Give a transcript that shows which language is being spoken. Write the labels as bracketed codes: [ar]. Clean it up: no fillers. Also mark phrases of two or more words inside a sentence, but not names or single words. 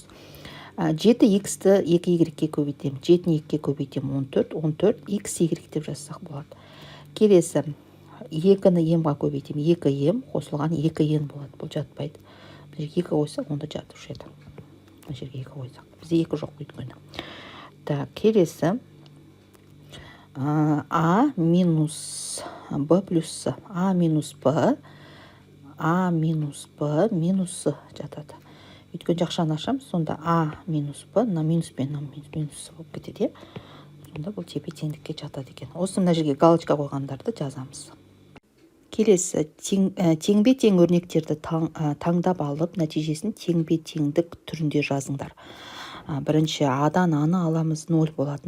[kk] 7х-ті 2y-ге көбейтем. 7-ні 2-ге көбейтем 14. 14 xy деп жазсақ болады. Келесі. 2-ні м-ға көбейтем. 2m қосылған 2n болады. Бұл жатпайды. Біз 2 қойсақ, онда жатушы еді. Бұл жерге 2 қойсақ. Бізде 2 жоқ өйткені. Так, келесі. А минус Б плюс С. А минус Б. А минус Б минус С жатады. Өйткені жақшаны ашамыз, сонда А минус Б, на минус пен на минус С болып кетеді. Сонда бұл тепе теңдікке жатады екен. Осы мына жерге галочка қойғандарды жазамыз. Келесі теңбе тең өрнектерді таңдап алып, нәтижесін теңбе теңдік түрінде жазыңдар. Бірінші А-дан А-ны аламыз 0 болады.